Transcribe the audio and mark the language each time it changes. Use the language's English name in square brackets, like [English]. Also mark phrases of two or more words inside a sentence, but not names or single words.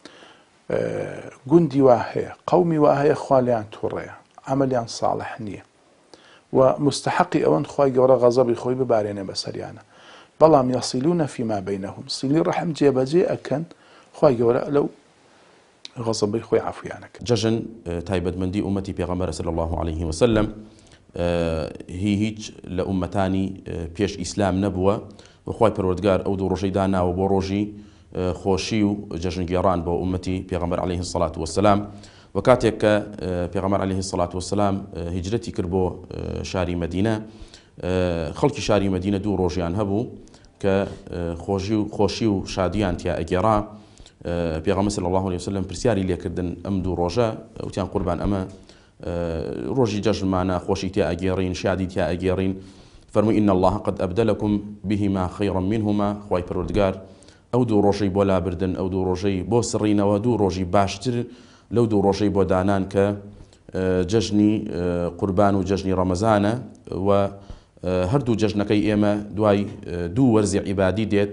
[Central Kurdish] گوندی وا هەیە قەومی وا هەیە خوا لێیان تووڕەیە عەمەلیان ساڵح نییە و مستحقی ئەوەن خوای گەورە غەزەبی خۆی ببارێنێ بەسەریانە بەڵام [Arabic] یەصیلونە فیما بەینەهم سیلی ڕەحم [Central Kurdish] جێبەجێ ئەکەن خوای گەورە لەو غەزەبی خۆی عەفویانەکە جەژن تایبەتمەندی ئومەتی پێغەمبەر [Arabic] صلی الله عليه وسلم [Central Kurdish] هیچ لە ئومەتانی پێش ئیسلام نەبووە وخوای پەروەردگار ئەو دوو ڕۆژەی داناوە بۆ ڕۆژی خۆشی و جەژنگێڕان بۆ ئومەتی پێغەمبەر [Arabic] عليه الصلاة والسلام [Central Kurdish] و کاتێک کە پێغەمبەر [Arabic] عليه الصلاة والسلام [Central Kurdish] هیجرەتی کرد بۆ شاری مەدینە خەڵکی شاری مەدینە 2 ڕۆژیان هەبوو کە خۆشی و شادیان تیا ئەگێڕا. پێغەمبەر [Arabic] صلی الله عليه وسلم [Central Kurdish] پرسیاری لێکردن ئەم 2 ڕۆژە، وتیان قوربان ئەمە ڕۆژی جەژنمانە، خۆشی تیا ئەگێڕین، شادی تیا ئەگێڕین. [Arabic] فەرمووی إن الله قد أبدلكم بهما خيرا منهما. [Central Kurdish] خوای پەروەردگار ئەو 2 ڕۆژەی بۆ لابردن، ئەو 2 ڕۆژەی بۆ سڕینەوە 2 ڕۆژی باشتر لەو 2 ڕۆژەی بۆ دانان کە جەژنی قوربان و جەژنی ڕەمەزانە. و هەردوو جەژنەکەی ئێمە دوای 2 وەرزی عیبادی دێت.